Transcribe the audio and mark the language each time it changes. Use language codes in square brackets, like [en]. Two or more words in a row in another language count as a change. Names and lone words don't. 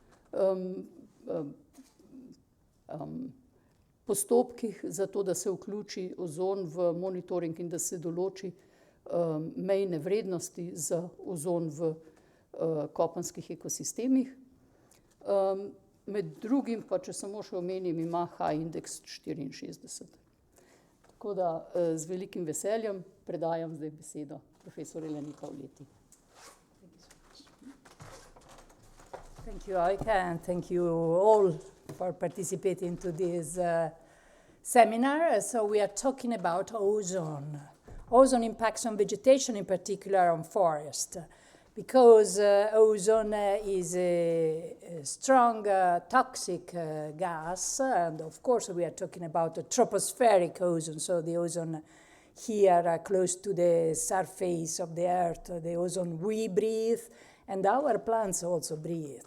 [sl] postopkih za to, da se vključi ozon v monitoring in da se določi mejne vrednosti za ozon v kopenskih ekosistemih. Med drugim pa, če samo še omenim, ima H-indeks 64. Tako da z velikim veseljem predajam zdaj besedo profesor Eleni Paoletti. [en] Thank you, Aika, and thank you all for participating to this seminar. So we are talking about ozone. Ozone impacts on vegetation, in particular on forest, because ozone is a strong toxic gas, and of course we are talking about the tropospheric ozone, so the ozone here close to the surface of the earth, the ozone we breathe, and our plants also breathe.